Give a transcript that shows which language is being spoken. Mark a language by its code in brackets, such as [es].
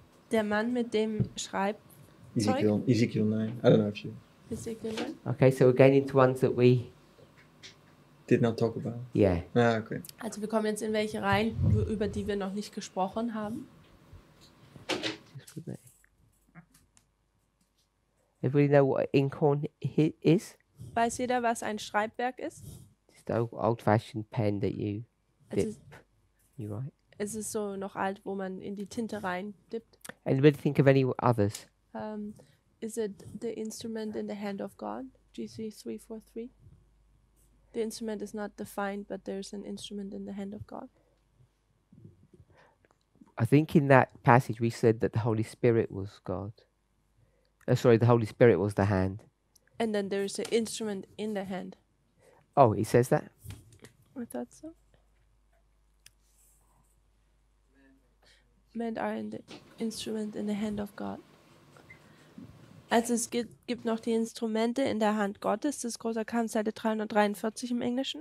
[de] Der Mann mit dem Schreibzeug. [en] Ezekiel 9. I don't know if you Ezekiel. Okay, so we're getting into ones that we, did not talk about. yeah. Ah, okay. [de] Also wir kommen jetzt in welche rein, über die wir noch nicht gesprochen haben. [en] Just put that. Everybody know what inkhorn is? [de] Weiß jeder, was ein Schreibwerk ist? [en] It's the old-fashioned pen that you [de] Es [en] dip. [de] ist, [en] You write. [de] es ist so noch alt, wo man in die Tinte reindippt. [en] Anybody think of any others? Is it the instrument in the hand of God? GC 343. The instrument is not defined, but there's an instrument in the hand of God. I think in that passage we said that the Holy Spirit was God. Sorry, the Holy Spirit was the hand. And then there's an instrument in the hand. Oh, it says that? I thought so. Men are in the instrument in the hand of God. [de] Also es gibt noch die Instrumente in der Hand Gottes. Das ist großer Kampf, Seite 343 im Englischen.